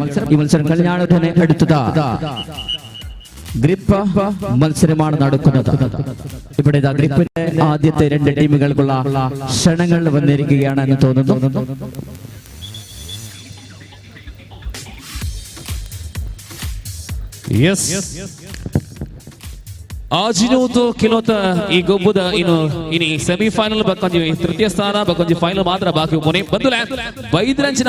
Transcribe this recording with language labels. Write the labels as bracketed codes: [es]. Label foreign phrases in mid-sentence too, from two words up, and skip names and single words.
[ml] ഈ മത്സരം കഴിഞ്ഞാണ് തന്നെ അടുത്തത് ഗ്രിപ്പ് മത്സരമാണ് നടക്കുന്നത്. ഇവിടെ ഗ്രിപ്പിന്റെ ആദ്യത്തെ രണ്ട് ടീമുകൾക്കുള്ള ക്ഷണങ്ങൾ വന്നിരിക്കുകയാണ് എന്ന് തോന്നുന്നു. Yes. [tcy] ಆಜಿನೂತು ಕಿಲೋತ ಈ ಗೊಬ್ಬುದ ಇನಿ ಸೆಮಿಫೈನಲ್ ಬಕ್ಕೊಂಜಿ ತೃತೀಯ ಸ್ಥಾನ ಬಕ್ಕೊಂಜಿ ಫೈನಲ್ ಮಾತ್ರ ಬಾಕಿ ಮುನಿ ಬಂದುಲೆ ಬೈದ್ರಂಚಿನ